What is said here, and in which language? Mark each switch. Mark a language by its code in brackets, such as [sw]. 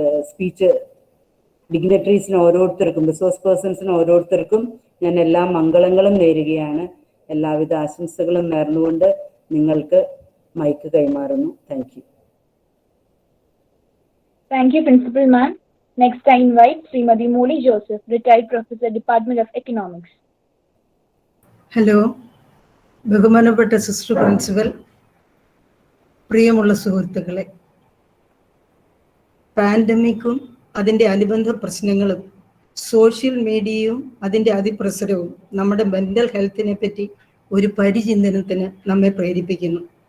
[ml] Speech ഡിഗ്നിറ്ററീസിന് ഓരോരുത്തർക്കും, resource പേഴ്സൺസിന് ഓരോരുത്തർക്കും ഞാൻ എല്ലാ മംഗളങ്ങളും നേരുകയാണ്. എല്ലാവിധ ആശംസകളും നേർന്നുകൊണ്ട് നിങ്ങൾക്ക് മൈക്ക് കൈമാറുന്നു. [en] Thank you. Thank you, Principal Ma'am. Next, I invite Srimati Moli Joseph, retired professor, Department of Economics. [ml] Hello, ബഹുമാനപ്പെട്ട സിസ്റ്റർ പ്രിൻസിപ്പൽ, പ്രിയമുള്ള സുഹൃത്തുക്കളെ, പാൻഡമിക്കും അതിൻ്റെ അനുബന്ധ പ്രശ്നങ്ങളും സോഷ്യൽ മീഡിയയും അതിൻ്റെ അതിപ്രസരവും നമ്മുടെ മെൻ്റൽ ഹെൽത്തിനെ പറ്റി ഒരു പരിചിന്തനത്തിന് നമ്മെ പ്രേരിപ്പിക്കുന്നു.